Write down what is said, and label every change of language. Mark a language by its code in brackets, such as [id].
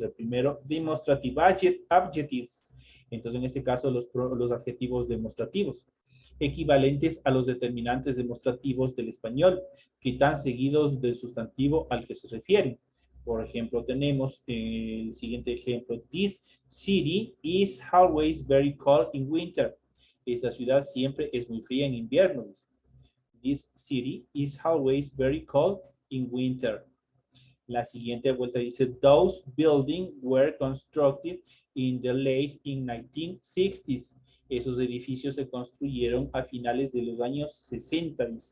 [es] El primero, demonstrative adjectives. Entonces, en este caso, los adjetivos demostrativos, equivalentes a los determinantes demostrativos del español, que están seguidos del sustantivo al que se refieren. Por ejemplo, tenemos el siguiente ejemplo. [en] This city is always very cold in winter. [es] Esta ciudad siempre es muy fría en invierno. [en] This city is always very cold in winter. [es] La siguiente vuelta dice, [en] those buildings were constructed in the late 1960s. [es] Esos edificios se construyeron a finales de los años 60.